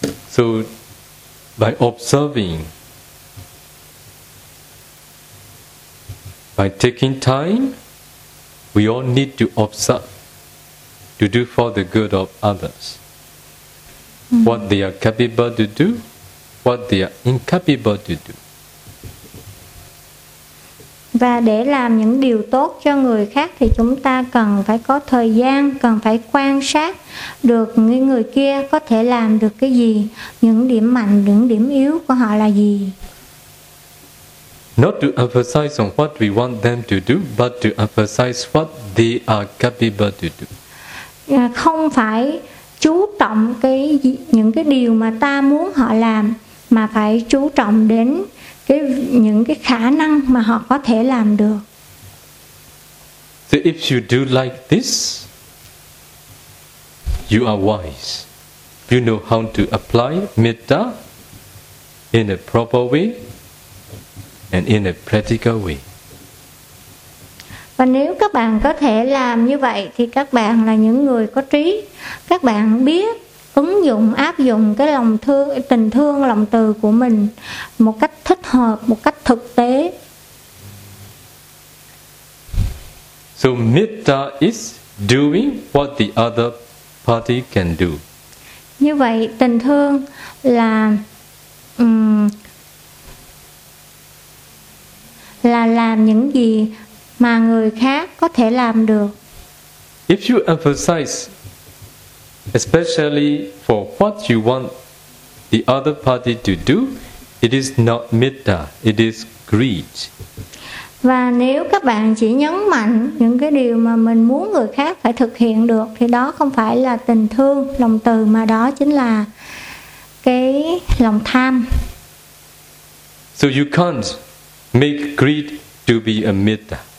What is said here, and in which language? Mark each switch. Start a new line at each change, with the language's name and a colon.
English: So by observing, by taking time, we all need to observe to do for the good of others. Mm-hmm. What they are capable to do, what they are incapable to do.
Vietnamese: Và để làm những điều tốt cho người khác thì chúng ta cần phải có thời gian, cần phải quan sát được người kia có thể làm được cái gì, những điểm mạnh, những điểm yếu của họ là gì.
English: Not to emphasize on what we want them to do, but to emphasize what they are capable to do.
Vietnamese: Không phải chú trọng những cái điều mà ta muốn họ làm, mà phải chú trọng đến những cái khả năng mà họ có thể làm được.
English: So if you do like this, you are wise. You know how to apply metta in a proper way and in a practical way.
Vietnamese: Và nếu các bạn có thể làm như vậy thì các bạn là những người có trí. Các bạn biết ứng dụng, áp dụng cái lòng thương, tình thương, lòng từ của mình một cách thích hợp, một cách thực tế.
English: So metta is doing what the other party can do.
Vietnamese: Như vậy tình thương là làm những gì mà người khác có thể làm được.
English: If you emphasize especially for what you want the other party to do, it is not metta, it is greed.
Vietnamese: Và nếu các bạn chỉ nhấn mạnh những cái điều mà mình muốn người khác phải thực hiện được thì đó không phải là tình thương, lòng từ, mà đó chính là cái lòng tham.
English: So you can't make greed to be a metta.